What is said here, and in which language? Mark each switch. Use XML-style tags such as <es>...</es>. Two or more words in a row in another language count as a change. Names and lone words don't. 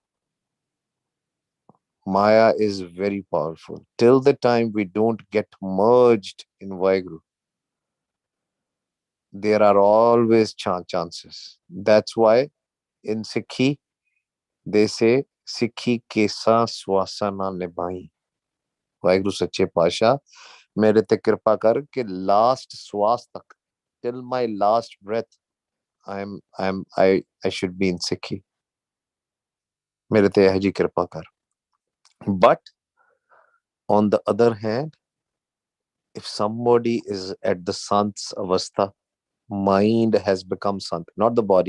<en>Maya is very powerful. Till the time we don't get merged in Vaheguru, there are always chances. That's why in Sikhi, they say,</en> <pa>ਸਿੱਖੀ ਕੇਸਾ ਸਵਾਸਾ ਨਾ ਨਿਭਾਈ. ਵਾਹਿਗੁਰੂ ਸੱਚੇ ਪਾਤਸ਼ਾਹ, ਮੇਰੇ ਤੇ ਕਿਰਪਾ ਕਰ ਕੇ ਲਾਸਟ ਸਵਾਸ ਤੱਕ,</pa> <en>till my last breath, I should be in Sikhi.</en> <pa>ਮੇਰੇ ਤੇ ਇਹਜੀ ਕਿਰਪਾ ਕਰ.</pa> <en>But on the other hand, If somebody is at the sant's avastha, mind has become sant, not the body.</en>